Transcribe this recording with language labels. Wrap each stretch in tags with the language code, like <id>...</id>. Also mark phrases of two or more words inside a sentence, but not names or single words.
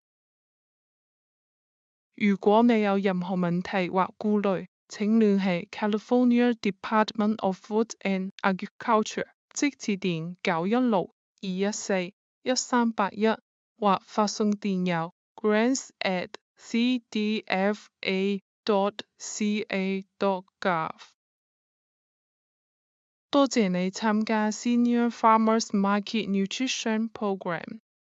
<yue>如果你有任何問題或顧慮，請聯繫 California Department of Food and Agriculture，即致電916-214-1381或發送電郵 grants@cdfa.ca.gov。多謝你參加 Senior Farmers Market Nutrition Program。</yue>